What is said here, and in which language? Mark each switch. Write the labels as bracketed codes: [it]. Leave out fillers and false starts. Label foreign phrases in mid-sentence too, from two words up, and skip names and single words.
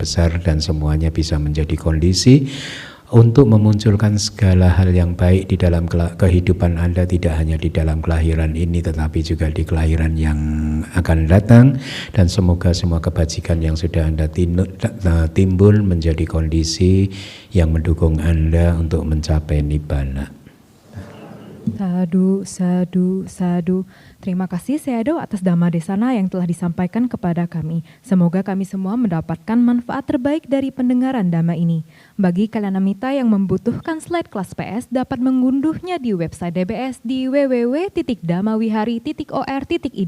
[id] besar dan semuanya bisa menjadi kondisi untuk memunculkan segala hal yang baik di dalam kehidupan Anda, tidak hanya di dalam kelahiran ini tetapi juga di kelahiran yang akan datang, dan semoga semua kebajikan yang sudah Anda timbul menjadi kondisi yang mendukung Anda untuk mencapai nibbana. [pi] Sadu, sadu, sadu. [id] Terima kasih Sayadaw atas [pi] Dhamma Desana [id] yang telah disampaikan kepada kami. Semoga kami semua mendapatkan manfaat terbaik dari pendengaran Dhamma ini. Bagi kalian amita yang membutuhkan slide kelas PS dapat mengunduhnya di website DBS di www.dhamawihari.or.id.